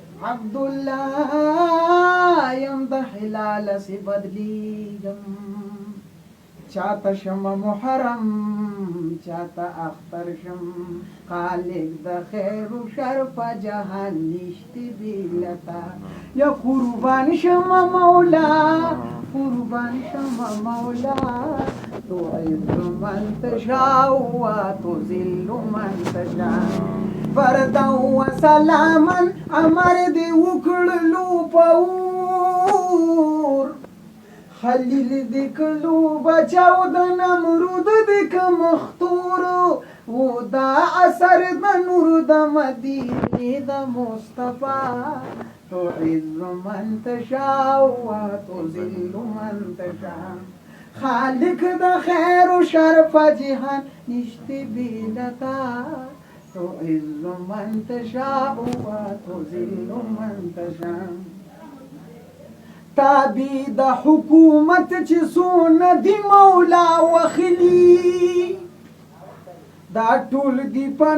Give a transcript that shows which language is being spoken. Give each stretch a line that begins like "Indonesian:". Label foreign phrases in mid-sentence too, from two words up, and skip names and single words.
Pashto: عبدالله یم د حلال سي بدلیږم، چاته شم محرم، چاته اختر شم. خالق د خیر و شر په جهان نشته بې له تا. یا قربان شم مولا، قربان شم مولا،
Arabic: تو عز من تشاء و تو ذل من تشاء. بردا و سلاما
Pashto: امر دې وکړلو په اور، خلیل دې کړلو بچاو د نمرود دې که مختور. و دا اثر د نور د مدینې د مصطفی،
Arabic: تو عز من تشاء و تو ذل من تشاء.
Pashto: خالق د خیر و شر په جهان نشته بې له تا،
Arabic: تو عز من تشاء و تو ذل من تشاء.
Pashto: تابع د حکومت چې څونه دي مولا وخلي، دا ټول دي په